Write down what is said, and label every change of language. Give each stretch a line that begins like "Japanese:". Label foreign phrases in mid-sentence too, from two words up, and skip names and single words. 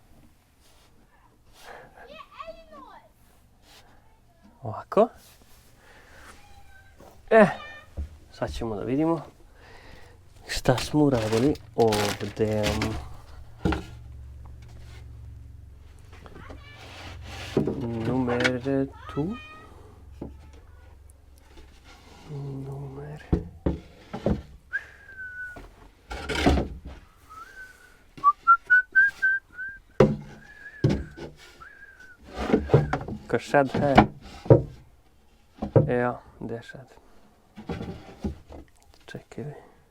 Bosnian: Ovako. Sad ćemo da vidimo šta smo uradili ovdje.
Norwegian: Numer tu. Numer. Hva skjedde her? Ja, det skjedde. Sjekker vi.